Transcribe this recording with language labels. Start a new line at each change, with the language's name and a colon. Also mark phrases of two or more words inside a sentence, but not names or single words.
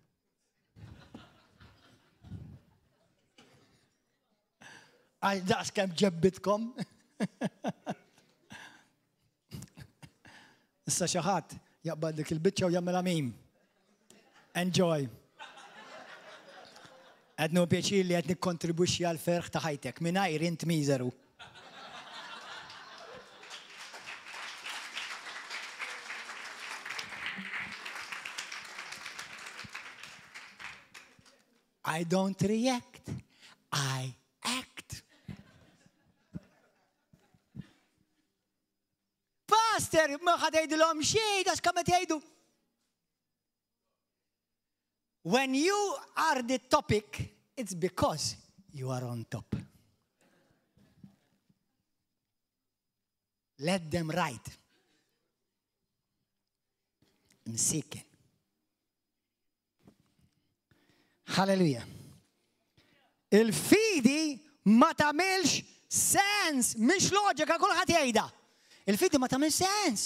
Maltese: Għal daqs kemm ġebbitkom. Issa xi ħadd jaqbad dik il-biċċa u jagħmilha mim. Enjoy. Qed nieħu pjaċir li qed nikkontribwixxi għal ferħ ta' ħajtek mingħajr int miżeru.
English: I don't react, I act.
Maltese: Pastor, ma ħadejdilhom xejn, għax kemm qed jgħidu.
English: When you are the topic, it's because you are on top. Let them write.
Maltese: Msiken. Halleluja. Il-fidi ma tagħmilx sens, mhix loġika kulħadd jgħidha. Il-fidi ma tagħmel sens.